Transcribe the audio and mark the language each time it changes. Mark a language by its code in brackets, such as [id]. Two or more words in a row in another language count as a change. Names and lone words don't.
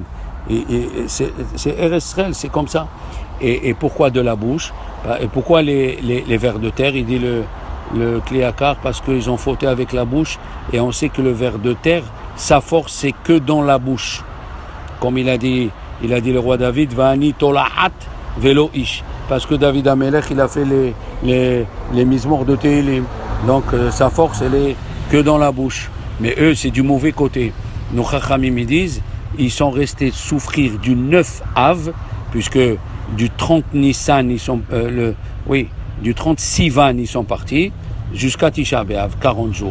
[fr] Et c'est Israël, c'est comme ça. Et pourquoi de la bouche? Et pourquoi les vers de terre? Il dit le Kliakar, parce qu'ils ont fauté avec la bouche. Et on sait que le ver de terre, sa force, c'est que dans la bouche. Comme il a dit le roi David, [he] ואני תולעת ולא איש. [fr] Parce que [he] דוד המלך, [fr] il a fait les mizmor de Télim. Donc sa force, elle est que dans la bouche. Mais eux, c'est du mauvais côté. Nos Chachamim disent, ils sont restés souffrir du 9 Av, puisque du 30 Nissan, du 30 Sivan, ils sont partis, jusqu'à Tisha B'Av, 40 jours.